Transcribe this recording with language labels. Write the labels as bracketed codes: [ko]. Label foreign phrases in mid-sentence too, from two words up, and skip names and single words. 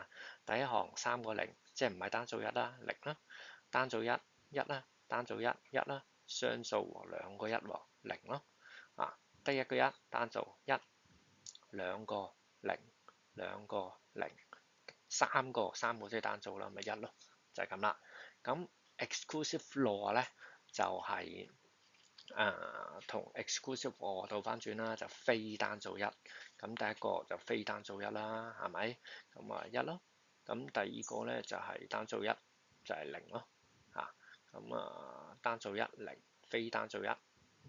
[yue] 第一行三個零，即係唔係單數一啦，零啦，單數一一啦，單數一一啦，雙數兩個一喎，零咯啊，得一個一，單數一，兩個零，兩個零，三個即係單數啦，咪一咯，就係咁啦。咁 [en] exclusive law [yue] 咧就係同 [en] exclusive OR [yue] 倒翻轉啦，就非單數一。咁第一個就非單數一啦，係咪？咁啊一咯。咁第二個咧就係單數一，就係零咯。嚇，咁啊單數一零，非單數一一。